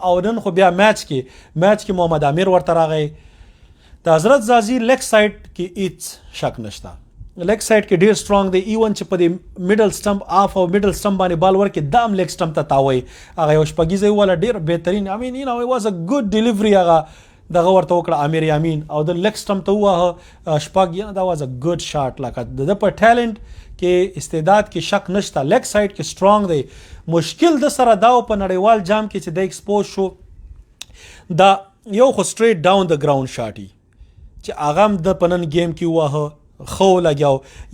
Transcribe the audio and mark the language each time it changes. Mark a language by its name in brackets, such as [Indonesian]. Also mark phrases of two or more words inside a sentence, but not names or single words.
[Pashto] او نن خو بیا میچ کې محمد عامر ورته راغی. د حضرت زازي [English] leg side [Pashto] کې هیڅ شک نشته، [English] leg side [Pashto] کې ډېر سټرانګ دی. ایون چې په دې [English] middle stump off [Pashto] او [English] middle stump [Pashto] باندې بال ورکړي، دا هم [English] leg stump [Pashto] ته تاوی. هغه یو شپږیزه وواله ډېر بهترین، [English] I mean it was a good delivery. [Pashto] هغه دغه ورته وکړه امیر یامین او د [English] leg stump [Pashto] ته ووهه شپږ. [English] this was a good shot. [Pashto] لکه د په ټیلنټ کې استعداد کې شک نشته، [English] leg side [Pashto] کې سټرانګ دی. مشکل د سره دا په نړیوال جام کې چې د ایکسپوز شو، دا یو خو [English] straight down [Pashto] د [English] ground shot [Pashto] چې هغه هم د پنن گیم کې ووهه، خو لګیاو.